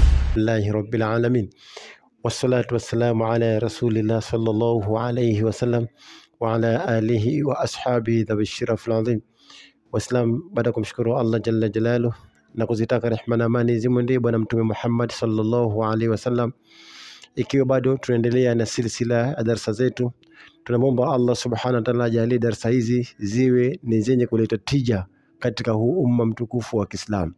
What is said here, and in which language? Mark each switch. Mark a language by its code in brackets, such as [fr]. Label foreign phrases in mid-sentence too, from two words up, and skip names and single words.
[ar] الحمد لله رب العالمين والصلاة والسلام على رسول الله صلى الله عليه وسلم وعلى آله وأصحابه ذوي الشرف العظيم. [sw] Waislam, baada kumshukuru Allah [ar] جل جلاله [sw] na kuzitaka rehema na amani zimwendee bwana mtume Muhammad [ar] صلى الله عليه وسلم, [sw] ikiwa bado tunaendelea na silsila ya darasa zetu, tunamwomba Allah [ar] سبحانه وتعالى [sw] ajalie darasa hizi ziwe ni zenye kuleta tija katika huu umma mtukufu wa Kiislamu.